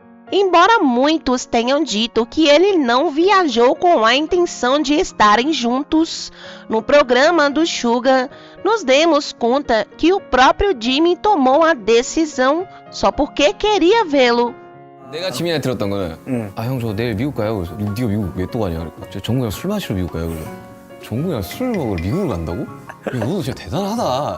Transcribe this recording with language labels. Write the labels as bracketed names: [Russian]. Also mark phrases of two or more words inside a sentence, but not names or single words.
[Portuguese] Embora muitos tenham dito que ele não viajou com a intenção de estarem juntos, no programa do Suga, nos demos conta que o próprio Jimin tomou a decisão só porque queria vê-lo. [Korean] 내가 지민이한테 들었던 거는 아 형 저 내일 미국 가요. 그래서 네가 미국 왜 또 가냐? 그러니까 저 정국이랑 술 마시러 미국 가요. 그래서 정국이랑 술 먹으러 미국을 간다고? 야, 너 진짜 대단하다.